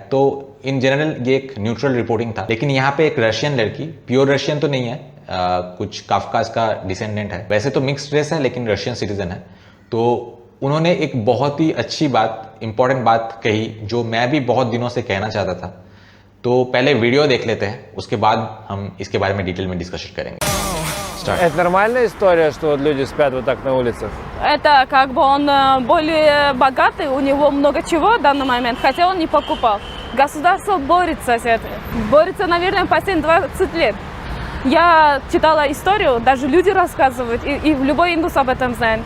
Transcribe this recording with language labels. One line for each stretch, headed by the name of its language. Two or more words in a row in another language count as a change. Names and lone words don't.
Hindi: तो
English: in general
Hindi: ये एक न्यूट्रल रिपोर्टिंग था, लेकिन यहाँ पे एक रशियन लड़की,
English: pure Russian
Hindi: तो नहीं है, कुछ काफकाज का डिसेंडेंट है, वैसे तो
English: mixed race
Hindi: है लेकिन
English: Russian citizen
Hindi: है। तो उन्होंने एक बहुत ही अच्छी बात, इंपॉर्टेंट बात कही जो मैं भी बहुत दिनों से कहना चाहता था। तो पहले वीडियो देख लेते हैं, उसके बाद हम इसके बारे में डिटेल में डिस्कशन करेंगे।
Russian: Это нормальная история, что вот люди спят вот так на улицах? Это как бы он более богатый, у него много чего в данный момент, хотя он не покупал. Государство борется с этим. Борется, наверное, последние 20 лет. Я читала историю, даже люди рассказывают, и любой индус об этом знает.